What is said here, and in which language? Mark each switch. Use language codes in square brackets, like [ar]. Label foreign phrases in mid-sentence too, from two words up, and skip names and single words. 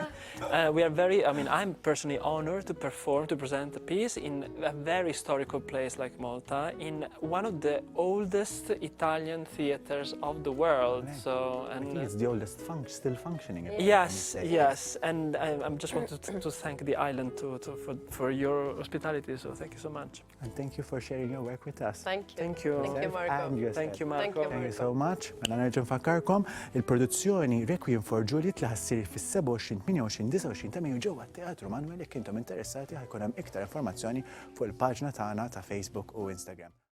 [en] We are very, I'm personally honored to present a piece in a very historical place like Malta, in one of the oldest Italian theaters of the world. Right. So, I think it's the oldest still functioning. Yes. And I just wanted to thank the island for your hospitality. So thank you so much. And thank you for sharing your work with us. Thank you. Thank you. Thank you, Marco. And yourself. Thank you, Marco. Thank you so much. [mt] Nfakkarkom il-produzzjoni Requiem for Juliet li ħassir fis-27, 28, 29 ta' Mejju ġewwa Teatru Manuel jekk intom interessati ħajkun hemm iktar informazzjoni fuq il-paġna tagħna ta' Facebook u Instagram.